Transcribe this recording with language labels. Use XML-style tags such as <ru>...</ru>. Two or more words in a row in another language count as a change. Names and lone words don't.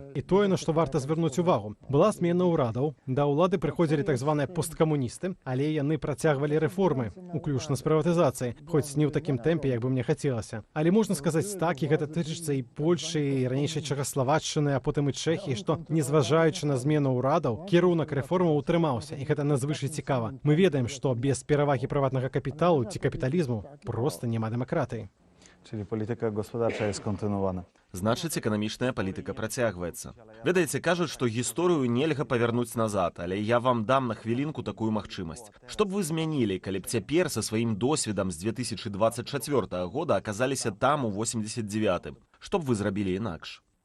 <be>І тое, на што варта звярнуць увагу, была змена ўрадаў. Да ўлады прыходзілі так званыя посткамуністы, але яны працягвалі рэформы, уключна з прыватызацыяй, хоць не ў такім тэмпе, як бы мне хацелася. Але можна сказаць так, і гэта тычыцца і Польшчы, і ранейшай Чэхаславаччыны, а потым і Чэхіі, што, незважаючы на змену ўрадаў, кірунак рэформаў утрымаўся, і гэта надзвычай цікава. Мы ведаем, што без перавагі прыватнага капіталу ці капіталізму проста няма дэмакратыі.</be> <pl>Czyli polityka gospodarcza jest kontynuowana.</pl> <be>Значыць, эканамічная палітыка працягваецца. Ведаеце, кажуць, што гісторыю нельга павярнуць назад, але я вам дам на хвілінку такую магчымасць. Што б вы змянілі, калі б цяпер са сваім досведам з 2024 года аказаліся там у 89-м? Што б вы зрабілі інакш?</be>